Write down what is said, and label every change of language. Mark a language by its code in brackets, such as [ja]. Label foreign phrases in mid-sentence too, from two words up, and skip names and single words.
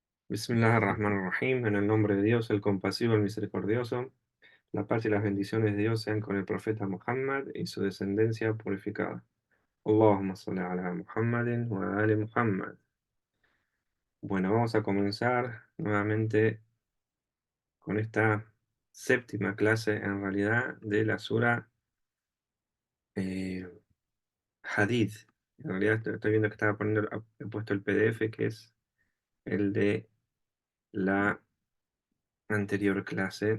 [ar] بسم الله الرحمن الرحيم, [es] en el nombre de Dios, el compasivo, el misericordioso, la paz y las bendiciones de Dios sean con el profeta Muhammad y su descendencia purificada. [ar] اللهم صل على محمد وآل محمد. [es] Bueno, vamos a comenzar nuevamente con esta séptima clase, en realidad, de la sura eh, Hadid. En realidad estoy viendo que estaba poniendo, he puesto el PDF, que es el de la anterior clase.